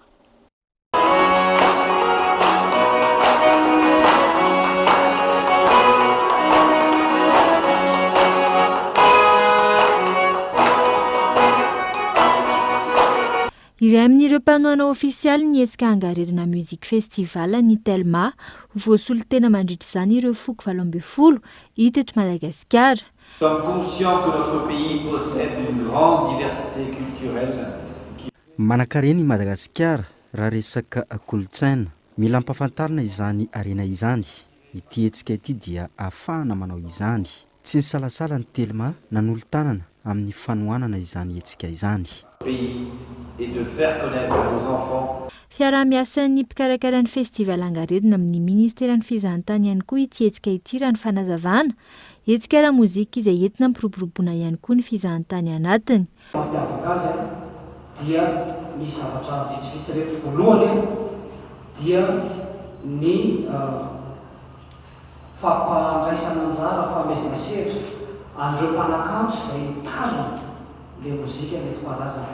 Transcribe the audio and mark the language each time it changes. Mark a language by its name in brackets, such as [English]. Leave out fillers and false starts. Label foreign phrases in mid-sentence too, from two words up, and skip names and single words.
[Malagasy] Iray amin'ireo mpanoana ofisialy ny hetsika angaredona musique festival ny telma voasolo tena mandritra izany ireo foko 12 hita eto Madagasikara. [French] Nous sommes conscients que notre pays possède une grande diversité culturelle. [Malagasy] Manan-karena i Madagasikara raha resaka kolontsaina mila ampafantarina izany arena izany. Ity hetsika ity dia ahafahana manao izany. Tsy ny salasala ny telma nanolo-tanana amin'ny fanohanana izany hetsika izany. [French] Et de faire connaître nos enfants. [Malagasy] Fiaraha-miasan'ny mpikarakara ny festival angaredona amin'ny ministeran'ny fizahantany ihany koa ity hetsika ity raha ny fanazavana hetsika raha mozika izay entina mipiroboroboana ihany koa ny fizahantany anatiny. Mampiavaka azy dia misy zavatra vitsivitsy reto voalohany dia ny fampandraisana anjara famezana sevitra an'ireo mpanakanto izay mitazona le mozika mety karazana.